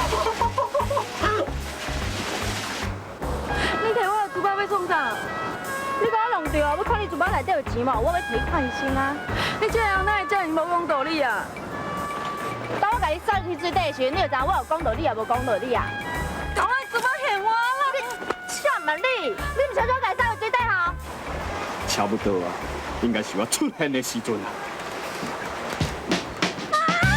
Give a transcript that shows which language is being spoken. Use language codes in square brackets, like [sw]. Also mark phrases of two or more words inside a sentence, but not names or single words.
[nan] 你摕我的珠宝要创啥？你甲我弄着啊！我看你珠宝内底有钱嘛，我要替你换新啊！你这样哪会这样无讲道理啊？当我甲你送去水底时，你就知我有讲道理也无讲道理啊？讲我珠宝骗我啦！ 你啥物你？你毋想叫我甲你送去水底吼？差不多啊，应该是我出现的时阵啊。